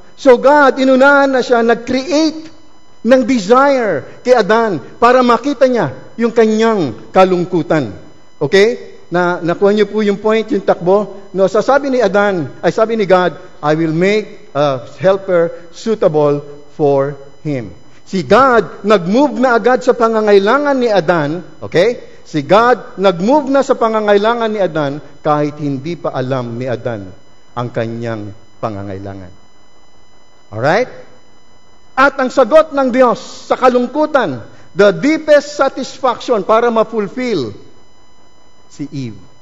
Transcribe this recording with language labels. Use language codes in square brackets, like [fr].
[tl] So God, inunahan na siya, nag-create ng desire kay Adan para makita niya yung kanyang kalungkutan. Okay? Nakuha niyo po yung point, yung takbo. [en] No, [tl] sabi ni [en] God, I will make a helper suitable for him. [tl] Si God, nag-move na agad sa pangangailangan ni Adan, okay? Si God, nag-move na sa pangangailangan ni Adan kahit hindi pa alam ni Adan ang kanyang pangangailangan. Alright? At ang sagot ng Diyos sa kalungkutan, [en] the deepest satisfaction [tl] para ma-fulfill si Eve.